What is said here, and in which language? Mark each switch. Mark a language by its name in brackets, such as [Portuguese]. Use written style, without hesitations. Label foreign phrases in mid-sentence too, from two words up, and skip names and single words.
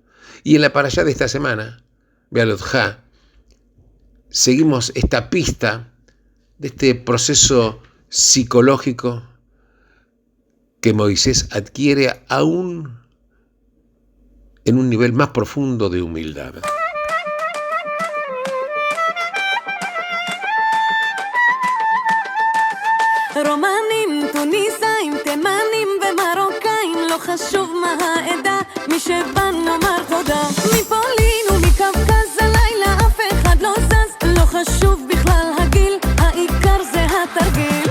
[Spanish] Y en la parashá de esta semana, Bealotja, seguimos esta pista de este proceso psicológico que Moisés adquiere aún en un nivel más profundo de humildad. [Hebrew] רומנים, טוניסאים, תימנים ומרוקאים, לא חשוב מה העדה, מי שבא נאמר תודה. מפולין ומקווקז הלילה אף אחד לא זז, לא חשוב בכלל הגיל, העיקר זה התרגיל.